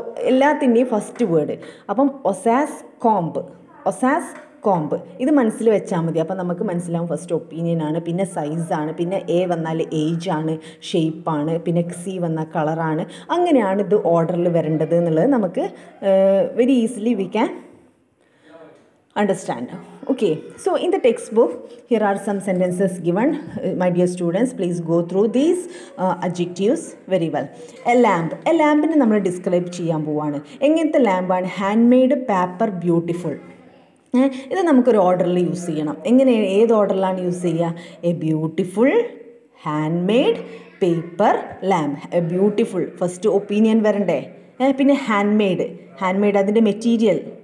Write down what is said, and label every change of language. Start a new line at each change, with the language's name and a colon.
Malayalam: എല്ലാത്തിൻ്റെയും first word. അപ്പം ഒസാസ് comb, ഒസാസ് comb, ഇത് മനസ്സിൽ വെച്ചാൽ മതി. അപ്പം നമുക്ക് മനസ്സിലാവും ഫസ്റ്റ് ഒപ്പീനിയൻ ആണ്, പിന്നെ സൈസാണ്, പിന്നെ എ വന്നാൽ ഏജ് ആണ്, ഷേപ്പാണ്, പിന്നെ സി വന്നാൽ കളറാണ്. അങ്ങനെയാണ് ഇത് ഓർഡറിൽ വരേണ്ടത് എന്നുള്ളത് നമുക്ക് very easily
English: We can understand. Okay, so in the textbook here are some sentences given. My dear students, please go through these adjectives very well.
Malayalam: A lamp, a ലാമ്പിനെ നമ്മൾ ഡിസ്ക്രൈബ് ചെയ്യാൻ പോവാണ്. എങ്ങനത്തെ ലാമ്പാണ്, ഹാൻഡ് മെയ്ഡ് പേപ്പർ ബ്യൂട്ടിഫുൾ. ഇത് നമുക്കൊരു ഓർഡറിൽ use ചെയ്യണം. എങ്ങനെ, ഏത് ഓർഡറിലാണ് യൂസ് ചെയ്യുക,
English: A beautiful hand made paper lamp.
Malayalam: A beautiful, first opinion വരണ്ടേ, പിന്നെ ഹാൻഡ് മെയ്ഡ്, ഹാൻഡ് മെയ്ഡ് അതിൻ്റെ മെറ്റീരിയൽ.